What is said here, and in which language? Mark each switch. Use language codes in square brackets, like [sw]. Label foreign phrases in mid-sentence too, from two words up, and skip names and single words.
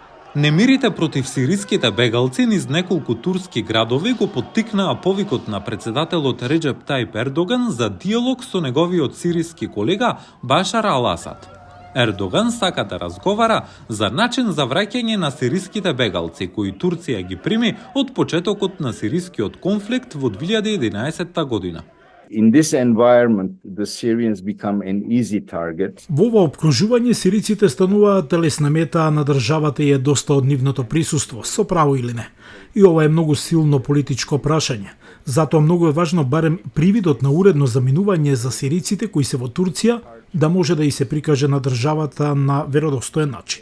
[mk] Немирите против сириските бегалци низ неколку турски градови го поттикнаа повикот на председателот Реджеп Тајип Ердоган за диалог со неговиот сириски колега Башар ал-Асад. Ердоган сака да разговара за начин за враќање на сириските бегалци, кои Турција ги прими од почетокот на сирискиот конфликт во 2011 година. [en] In this environment, the Syrians become an easy target. [mk] Во ова обкружување сириците стануваат лесна мета на државата и е доста од нивното присуство, со право или не. И ова е многу силно политичко прашање. Затоа многу е важно барем привидот на уредно заминување за сириците кои се во Турција да може да и се прикаже на државата на веродостоен начин.